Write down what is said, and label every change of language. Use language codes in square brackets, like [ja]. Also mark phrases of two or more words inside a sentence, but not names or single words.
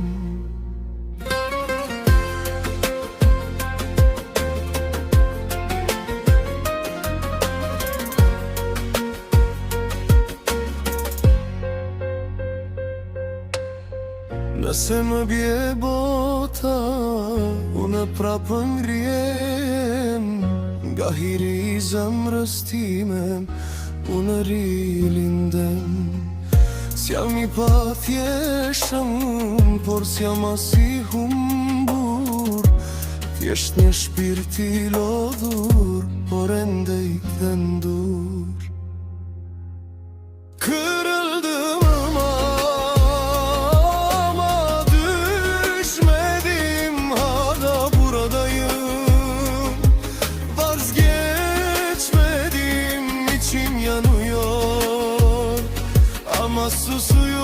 [sq] Nëse më bje bota, unë prapë ngrihem, nga hiri i zemrës time, unë rilindem. S'jam i pathjeshëm, por s'jam as i humbur, thjesht një shpirt i lodhur, por ende i këndur. [tr] Kırıldım ama düşmedim, hala buradayım. Vazgeçmedim, içim yanıyor, ama susuyorum.